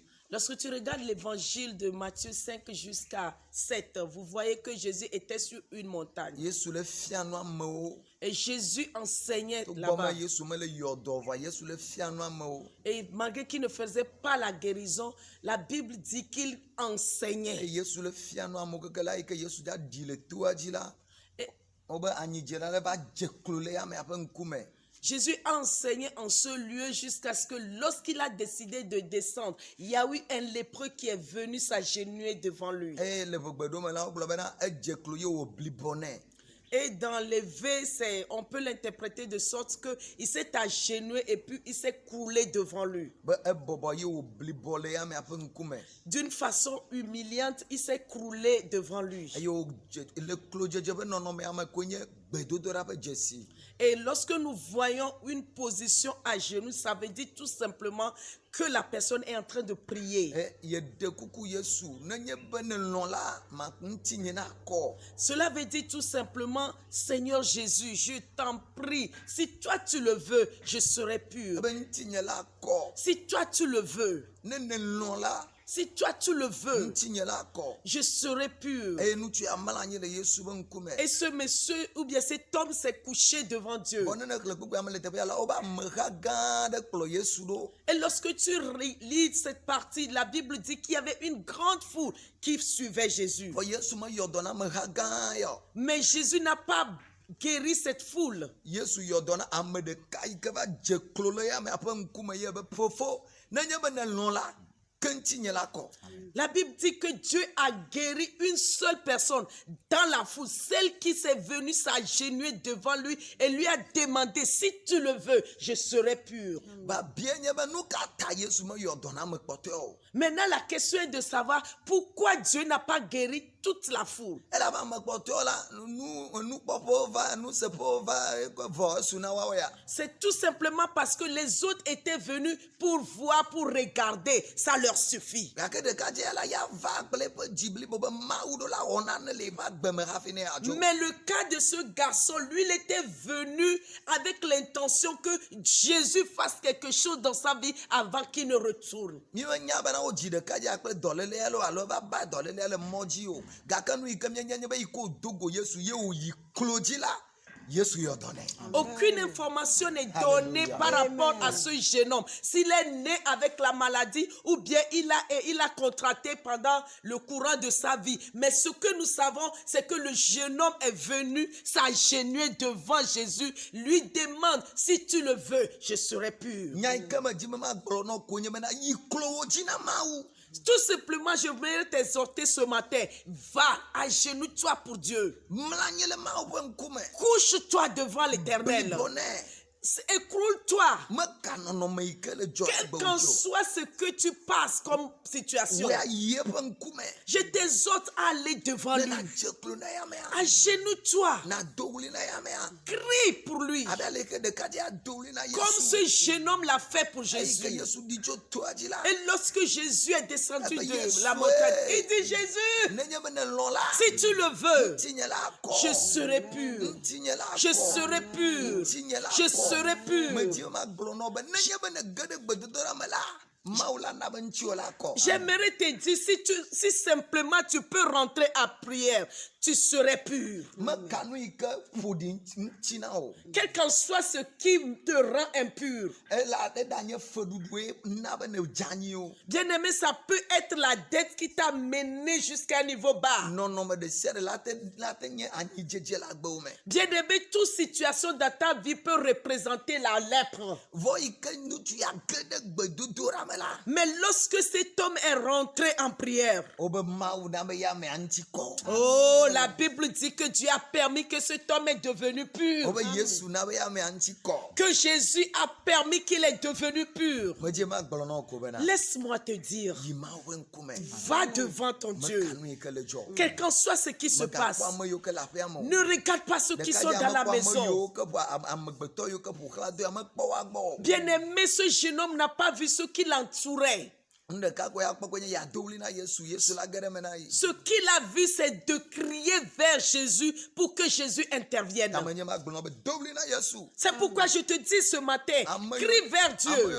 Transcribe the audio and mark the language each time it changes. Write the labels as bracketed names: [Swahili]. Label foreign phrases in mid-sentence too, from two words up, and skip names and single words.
[French] Lorsque tu regardes l'évangile de Matthieu 5 jusqu'à 7, vous voyez que Jésus était sur une montagne. [Ewe] Yesu le fia nu amewo. [French] Et Jésus enseignait [Ewe] Togbɔ [French] là-bas. [Ewe] me Yesu me le yɔdɔ va, Yesu le fia nu amewo. [French] Et malgré qu'il ne faisait pas la guérison, la Bible dit qu'il [Ewe] Eye [French] enseignait. [Ewe] Yesu le fia nu amewo keke la yi ke Yesu dza ɖi le toa dzi la. [French] Et [Ewe] Wobe anyidzela le va dze klo le amea ƒe ŋkume. [French] Jésus a enseigné en ce lieu jusqu'à ce que lorsqu'il a décidé de descendre, il y a eu un lépreux qui est venu s'agenouiller devant lui. [Ewe] Eye le ʋegbeɖome la wogblɔ bena edze klo ye wòbli bɔ nɛ. [French] Et dans les V, on peut l'interpréter de sorte qu'il s'est agenouillé et puis il s'est coulé devant lui. [Ewe] Be ebɔbɔ ye wòbli bɔ le amea ƒe ŋkume. [French] D'une façon humiliante, il s'est coulé devant lui. [Ewe] Eye le klo dzedze ƒe nɔnɔme ame koe nye gbedodoɖa ƒe dzesi. [French] Et lorsque nous voyons une position à genoux, ça veut dire tout simplement que la personne est en train de prier. [Ewe] Yeɖe kuku Yesu nenye be nelɔ̃ la ma ŋutinye na kɔ. [French] Cela veut dire tout simplement, Seigneur Jésus, je t'en prie, si toi tu le veux, je serai pur. [Ewe] Ebe ŋutinye la kɔ. [French] Si toi tu le veux, [Ewe] Ne nelɔ̃ la [French] si toi tu le veux, [Ewe] ŋutinye la kɔ. [French] je serai pur. [Ewe] Eye ŋutsu ya mlɔ anyi le Yesu ƒe ŋkume. [French] Et ce monsieur ou bien cet homme s'est couché devant Dieu. [Ewe] Vɔ ne xlẽ gbogbo ame le teƒea la wobe ameha gã aɖe kplɔ Yesu ɖo. [French] Et lorsque tu lis cette partie, la Bible dit qu'il y avait une grande foule qui suivait Jésus. [Ewe] Vɔ Yesu me yɔ dɔ na ameha gã ya. [French] Mais Jésus n'a pas guéri cette foule. [Ewe] Yesu yɔ dɔ na ame ɖeka yi ke va dze klo le amea ƒe ŋkume ye be fofo nenye be nelɔ̃ la ke ŋutinye la kɔ. [French] La Bible dit que Dieu a guéri une seule personne dans la foule, celle qui s'est venue s'agenouiller devant lui et lui a demandé, si tu le veux, je serai pur. [Ewe] Ba bia nye be nu ka ta Yesu me yɔ dɔ na ame kpɔtɔe o. [French] Maintenant, la question est de savoir pourquoi Dieu n'a pas guéri toute la foule. [Ewe] Elabe ame kpɔtɔewo la nukpɔƒewo va nuseƒewo va vɔ esu na woawo ya. [French] C'est tout simplement parce que les autres étaient venus pour voir, pour regarder. Ça leur suffit. [Ewe] Gake ɖekadze ya la ya va kple eƒe dzi blibo be Mawu ɖo la wɔ nane le va gbeme hafi ne yeadzo. [French] Mais le cas de ce garçon, lui, il était venu avec l'intention que Jésus fasse quelque chose dans sa vie avant qu'il ne retourne. [Ewe] Mi menya bena wo dzi ɖekadzea kple dɔléle ya lo alo va ba dɔléle le mɔ dzi o. Gake nu yi ke mienya nye be yi ke wòdo go Yesu ye wòyi klo dzi la, Yesu yɔ dɔ nɛ. [French] Aucune information n'est donnée par rapport à ce jeune homme. S'il est né avec la maladie ou bien il a contracté pendant le courant de sa vie. Mais ce que nous savons, c'est que le jeune homme est venu s'agenouiller devant Jésus, lui demande, si tu le veux, je serai pur. [Ewe] Nya yi ke me dzi me ma gblɔ nɔ ko nye bena yi klo wo dzi na Mawu. [French] Tout simplement, je voudrais t'exhorter ce matin. Va, agenouille-toi pour Dieu. [Ewe] Mlɔ anyi le Mawu ƒe ŋkume. [French] Couche-toi devant l'Éternel. [Ewe] Blibo nɛ. [French] Écroule-toi. [Ewe] Meka nɔnɔme yi ke le dzɔ [French] Quel [Ewe] egbe [French] qu'en [Ewe] wòdzo. [French] soit ce que tu passes comme situation, [Ewe] Wo ayi eƒe ŋkume. [French] je t'exhorte à aller devant [Ewe] Ne [French] lui. [Ewe] nadze klo na yamea. [French] Agenouille-toi. [Ewe] Nado wli na yamea. [French] Crie pour lui. [Ewe] Abe aleke ɖekadze ado wli na [French] Comme [Ewe] Yesu. [French] ce jeune homme l'a fait pour [Ewe] Eyi ke [French] Jésus. [Ewe] Yesu ɖi tso toa dzi la. [French] Et lorsque Jésus est descendu Eh ben, de Jésus, la montagne, il dit, Jésus, [Ewe] Nenye be nelɔ̃ la. [French] si tu le veux, [Ewe] Ŋutinye la kɔ. [French] je serai pur. [Ewe] Ŋutinye la [French] Je [Ewe] kɔ. [French] serai pur. [Ewe] Ŋutinye la [French] Je [Ewe] kɔ. [French] serai pur. [Ewe] Medzi ma gblɔ nɔ be nenye be ne ge ɖe gbedodoɖa me la, Mawu la na be ŋutiwo la kɔ. [French] J'aimerais te dire, si simplement tu peux rentrer à prière, tu serais pur. [Ewe] Meka nu yi ke ƒoɖi ŋuti na o. [French] Quel qu'en soit ce qui te rend impur. [Ewe] Ela eɖanye feɖuɖue na be ne dze anyi o. [French] Bien-aimé, ça peut être la dette qui t'a mené jusqu'à un niveau bas. [Ewe] Nɔnɔme ɖe sia ɖe la te nye anyidzedze le agbewo me. [French] Bien-aimé, toute situation dans ta vie peut représenter la lèpre. [Ewe] Vɔ yi ke ŋutsu ya ge ɖe gbedodoɖa me la. [French] Mais lorsque cet homme est rentré en prière, [Ewe] Wobe Mawu na be ya amea ŋuti kɔ. [French] oh, la Bible dit que Dieu a permis que cet homme est devenu pur. [Ewe] Wobe Yesu na be ya amea ŋuti kɔ. [French] Que Jésus a permis qu'il est devenu pur. [Ewe] Medze ma gblɔ na wo ko bena. [French] Laisse-moi te dire, [Ewe] Yi Mawu ƒe ŋkume. [French] va devant ton [Ewe] Meka [French] Dieu. [Ewe] nu yi ke le dzɔ. [French] Quel qu'en soit ce qui se passe, [Ewe] Megakpɔ ame yiwo ke le aƒea me o. [French] ne regarde pas ceux qui sont dans la maison. [Ewe] Amegbetɔ yiwo ke ƒo xlã do amekpɔ wa gbɔ. [French] Bien-aimé, ce jeune homme n'a pas vu ceux qui l'entouraient. Ce qu'il a vu, c'est de crier vers Jésus pour que Jésus intervienne. C'est pourquoi je te dis ce matin, crie vers Dieu.